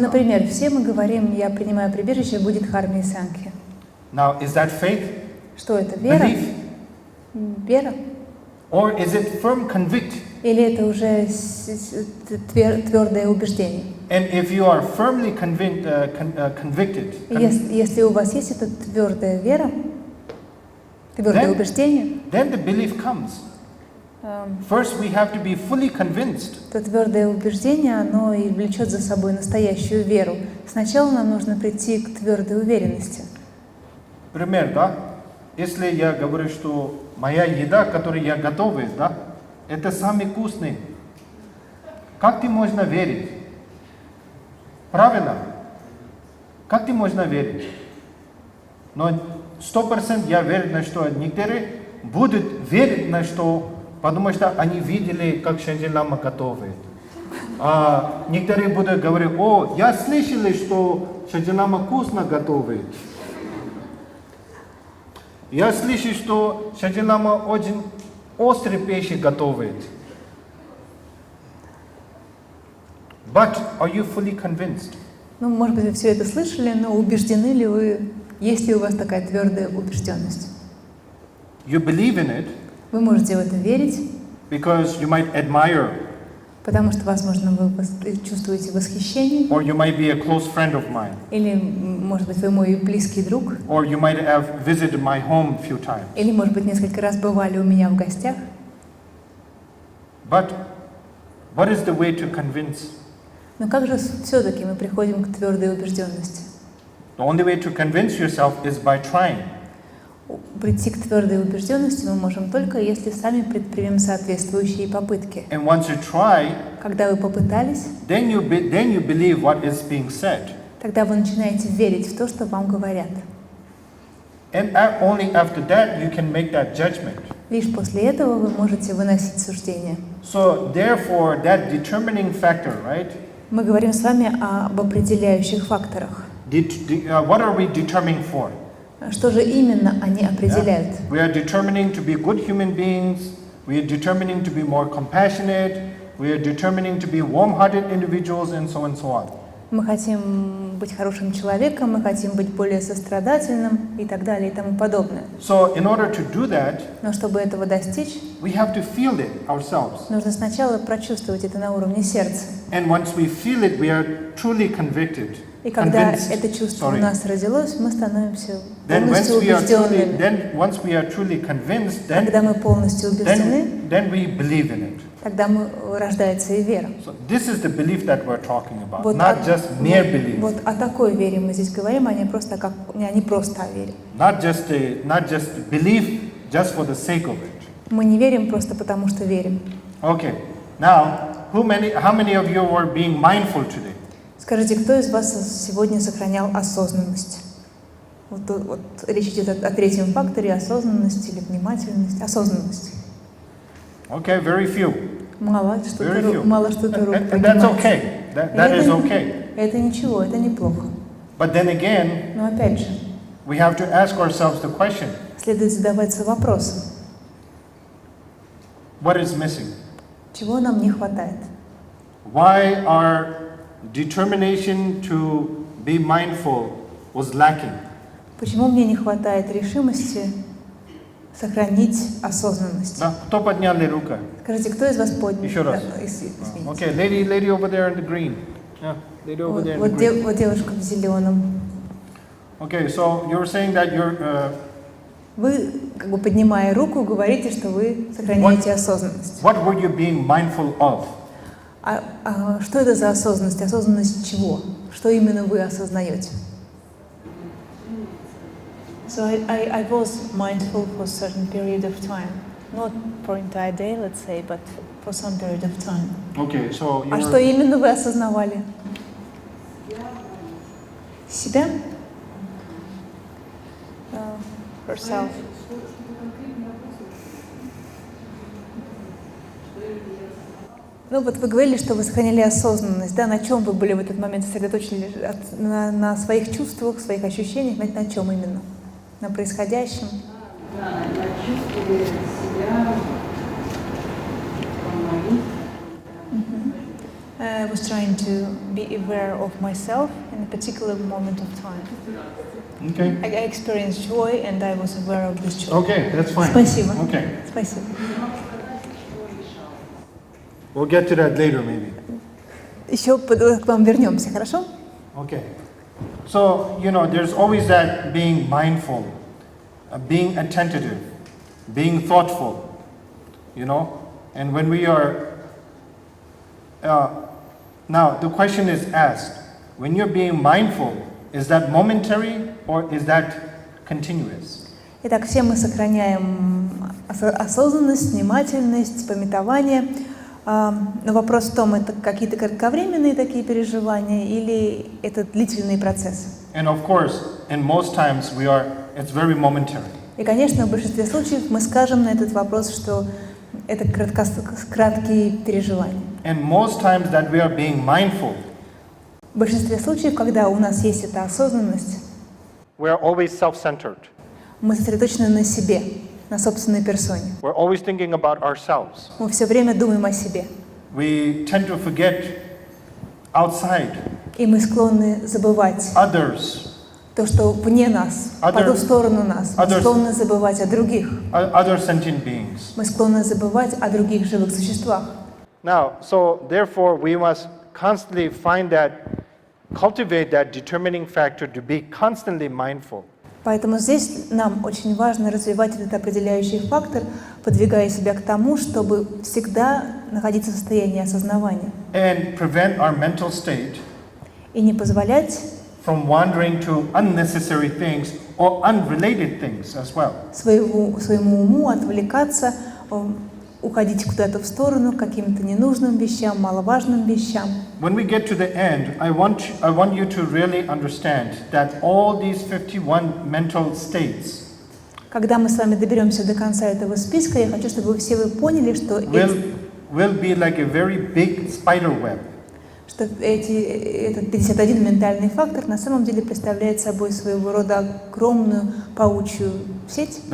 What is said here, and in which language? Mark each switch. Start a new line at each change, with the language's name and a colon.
Russian: Например, все мы говорим, я принимаю прибежище в Будде, Дхарме и Сангхе.
English: Now, is that faith?
Russian: Что это? Вера?
English: Belief?
Russian: Вера?
English: Or is it firm convict?
Russian: Или это уже твердое убеждение?
English: And if you are firmly convicted,
Russian: Если у вас есть эта твердая вера, твердое убеждение,
English: then the belief comes. First, we have to be fully convinced.
Russian: то твердое убеждение, оно и влечет за собой настоящую веру. Сначала нам нужно прийти к твердой уверенности. Пример, да? Если я говорю, что моя еда, которую я готовлю, да, это самый вкусный. Как ты можно верить? Правильно? Как ты можно верить? Но 100% я верю, на что некоторые будут верить, на что, потому что они видели, как Шаджин-лама готовит. А некоторые будут говорить: о, я слышал, что Шаджин-лама вкусно готовит. Я слышу, что Шаджин-лама очень острые пищи готовит.
English: But are you fully convinced?
Russian: Ну, может быть, вы все это слышали, но убеждены ли вы, есть ли у вас такая твердая убежденность?
English: You believe in it.
Russian: Вы можете в это верить,
English: because you might admire,
Russian: потому что, возможно, вы чувствуете восхищение,
English: or you might be a close friend of mine,
Russian: или, может быть, вы мой близкий друг,
English: or you might have visited my home a few times.
Russian: или, может быть, несколько раз бывали у меня в гостях.
English: But what is the way to convince?
Russian: Но как же все-таки мы приходим к твердой убежденности?
English: The only way to convince yourself is by trying.
Russian: Прийти к твердой убежденности мы можем только, если сами предпримем соответствующие попытки.
English: And once you try,
Russian: Когда вы попытались,
English: then you believe what is being said.
Russian: тогда вы начинаете верить в то, что вам говорят.
English: And only after that you can make that judgment.
Russian: Лишь после этого вы можете выносить суждение.
English: So therefore, that determining factor, right?
Russian: Мы говорим с вами об определяющих факторах.
English: What are we determining for?
Russian: Что же именно они определяют?
English: We are determining to be good human beings. We are determining to be more compassionate. We are determining to be warm-hearted individuals, and so on.
Russian: Мы хотим быть хорошим человеком, мы хотим быть более сострадательным и так далее и тому подобное.
English: So, in order to do that,
Russian: но чтобы этого достичь,
English: we have to feel it ourselves.
Russian: Нужно сначала прочувствовать это на уровне сердца.
English: And once we feel it, we are truly convicted.
Russian: И когда это чувство у нас родилось, мы становимся полностью убежденными.
English: Once we are truly convinced,
Russian: когда мы полностью убеждены,
English: then we believe in it.
Russian: Тогда рождается и вера.
English: So this is the belief that we're talking about, not just mere belief.
Russian: Вот о такой вере мы здесь говорим, а не просто о вере.
English: Not just belief just for the sake of it.
Russian: Мы не верим просто потому, что верим.
English: Okay. Now, how many of you were being mindful today?
Russian: Скажите, кто из вас сегодня сохранял осознанность? Вот речь идет о третьем факторе: осознанность или внимательность. Осознанность.
English: Okay, very few.
Russian: Мало что-то рук
English: and that's okay. That is okay.
Russian: Это ничего, это неплохо.
English: But then again,
Russian: но опять же,
English: we have to ask ourselves the question.
Russian: Следует задаваться вопросом.
English: What is missing?
Russian: Чего нам не хватает?
English: Why our determination to be mindful was lacking?
Russian: Почему мне не хватает решимости сохранить осознанность? Да, кто поднял руку? Скажите, кто из вас поднял? Еще раз.
English: Okay, lady over there in the green. Yeah, lady over there in the green.
Russian: Вот девушка в зеленом.
English: Okay, so you're saying that you're.
Russian: Вы, как бы поднимая руку, говорите, что вы сохраняете осознанность.
English: What were you being mindful of?
Russian: Что это за осознанность? Осознанность чего? Что именно вы осознаете?
English: So I was mindful for a certain period of time, not for entire day, let's say, but for some period of time. Okay, so you
Russian: что именно вы осознавали? Себя?
English: Herself.
Russian: Ну вот вы говорили, что вы сохранили осознанность, да? На чем вы были в этот момент сосредоточены? На своих чувствах, своих ощущениях, на чем именно? На происходящем? Да, на чувстве себя помолить.
English: I was trying to be aware of myself in a particular moment of time. Okay. I experienced joy and I was aware of this joy. Okay, that's fine.
Russian: Спасибо.
English: Okay.
Russian: Спасибо.
English: We'll get to that later, maybe.
Russian: Еще к вам вернемся, хорошо?
English: Okay. So, there's always that being mindful, being attentive, being thoughtful, and when we are, now the question is asked, when you're being mindful, is that momentary or is that continuous?
Russian: Итак, все мы сохраняем осознанность, внимательность, памятование. Но вопрос в том, это какие-то кратковременные такие переживания или это длительный процесс?
English: And of course, in most times it's very momentary.
Russian: И, конечно, в большинстве случаев мы скажем на этот вопрос, что это краткие переживания.
English: And most times that we are being mindful,
Russian: в большинстве случаев, когда у нас есть эта осознанность,
English: we are always self-centered.
Russian: Мы сосредоточены на себе, на собственной персоне.
English: We're always thinking about ourselves.
Russian: Мы все время думаем о себе.
English: We tend to forget outside.
Russian: И мы склонны забывать
English: others.
Russian: То, что вне нас, по ту сторону нас. Мы склонны забывать о других.
English: Other sentient beings.
Russian: Мы склонны забывать о других живых существах.
English: Now, so therefore, we must constantly cultivate that determining factor to be constantly mindful.
Russian: Поэтому здесь нам очень важно развивать этот определяющий фактор, подвигая себя к тому, чтобы всегда находиться в состоянии осознавания.
English: And prevent our mental state
Russian: и не позволять
English: from wandering to unnecessary things or unrelated things as well.
Russian: Своему уму отвлекаться, уходить куда-то в сторону, к каким-то ненужным вещам, маловажным вещам.
English: When we get to the end, I want you to really understand that all these 51 mental states
Russian: Когда мы с вами доберемся до конца этого списка, я хочу, чтобы вы поняли, что
English: will be like a very big spider web.
Russian: Что этот 51 ментальный фактор на самом деле представляет собой своего рода огромную паучью сеть.